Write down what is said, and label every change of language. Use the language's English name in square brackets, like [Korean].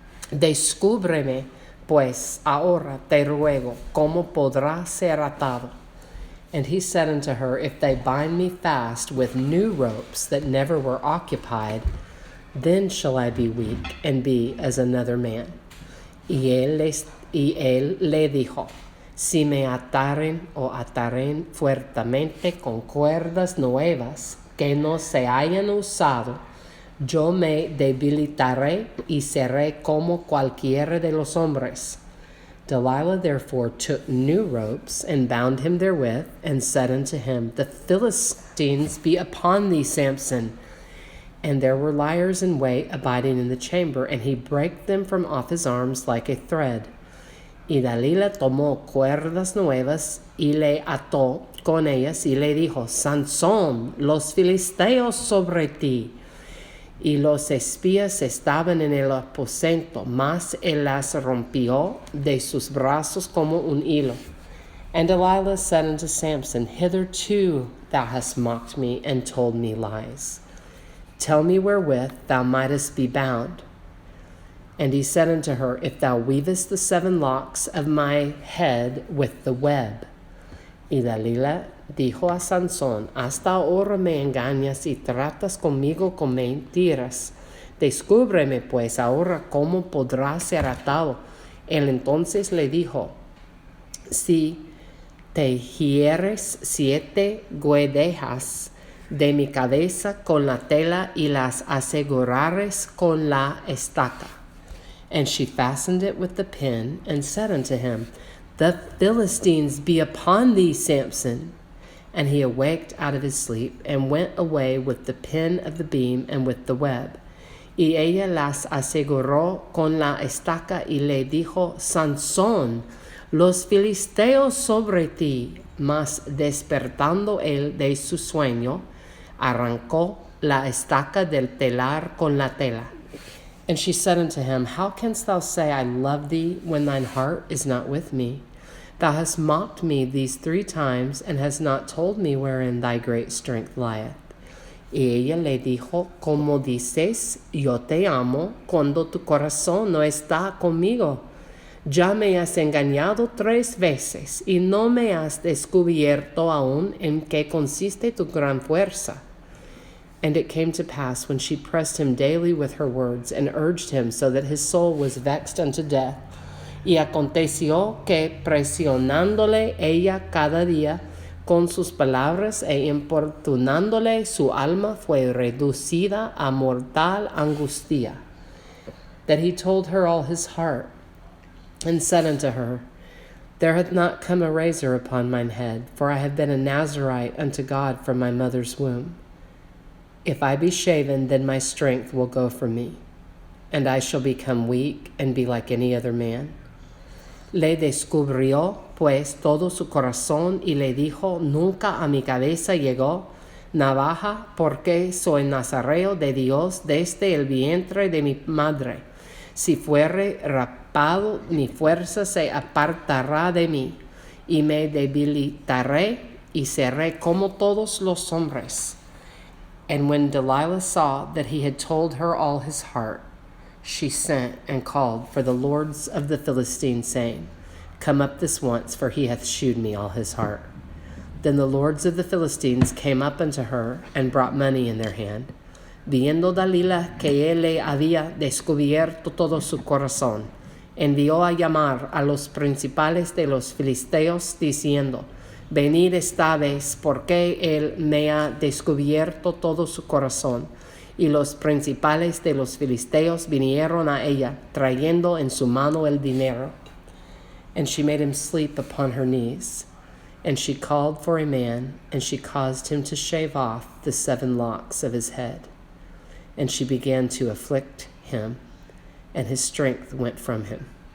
[Spanish] Descúbreme, pues, ahora te ruego, cómo podrá ser atado. [English] And he said unto her, If they bind me fast with new ropes that never were occupied, then shall I be weak, and be as another man. [Spanish] Y él le dijo, Si me ataren fuertemente con cuerdas nuevas que no se hayan usado, yo me debilitaré y seré como cualquiera de los hombres. [English] Delilah therefore took new ropes and bound him therewith, and said unto him, The Philistines be upon thee, Samson. And there were liars in wait abiding in the chamber, and he brake them from off his arms like a thread. [Spanish] Y Dalila tomó cuerdas nuevas y le ató con ellas y le dijo, Sansón, los filisteos sobre ti. Y los espías estaban en el aposento, mas él las rompió de sus brazos como un hilo. [English] And Delilah said unto Samson, Hitherto thou hast mocked me and told me lies. Tell me wherewith thou mightest be bound. And he said unto her, If thou weavest the 7 locks of my head with the web. [Spanish] Y Dalila dijo a Sansón, Hasta ahora me engañas y tratas conmigo con mentiras. Descúbreme pues ahora cómo podrás ser atado. Él entonces le dijo, Si tejieres 7 guedejas de mi cabeza con la tela y las asegurares con la estaca. [English] And she fastened it with the pin, and said unto him, The Philistines be upon thee, Samson. And he awaked out of his sleep, and went away with the pin of the beam and with the web. [Spanish] Y ella las aseguró con la estaca, y le dijo, Sansón, los filisteos sobre ti. Mas despertando él de su sueño, arrancó la estaca del telar con la tela. [English] And she said unto him, How canst thou say, I love thee, when thine heart is not with me? Thou hast mocked me these 3 times, and hast not told me wherein thy great strength lieth. [Spanish] Y ella le dijo, Como dices, yo te amo, cuando tu corazón no está conmigo. Ya me has engañado 3 veces, y no me has descubierto aún en qué consiste tu gran fuerza. [English] And it came to pass, when she pressed him daily with her words, and urged him so that his soul was vexed unto death, [Spanish] y aconteció que, presionándole ella cada día con sus palabras e importunándole, su alma fue reducida a mortal angustia, [English] that he told her all his heart, and said unto her, There hath not come a razor upon mine head, for I have been a Nazarite unto God from my mother's womb. If I be shaven, then my strength will go from me, and I shall become weak and be like any other man. [Spanish] Le descubrió pues todo su corazón y le dijo, Nunca a mi cabeza llegó navaja, porque soy nazareo de Dios desde el vientre de mi madre. Si fuere rapado, mi fuerza se apartará de mí, y me debilitaré y seré como todos los hombres. [English] And when Delilah saw that he had told her all his heart, she sent and called for the lords of the Philistines, saying, Come up this once, for he hath shewed me all his heart. Then the lords of the Philistines came up unto her, and brought money in their hand. [Spanish] Viendo Dalila que él le había descubierto todo su corazón, envió a llamar a los principales de los filisteos, diciendo, Venid esta vez, porque él me ha descubierto todo su corazón. Y los principales de los filisteos vinieron a ella, trayendo en su mano el dinero. [English] And she made him sleep upon her knees. And she called for a man, and she caused him to shave off the 7 locks of his head. And she began to afflict him, and his strength went from him.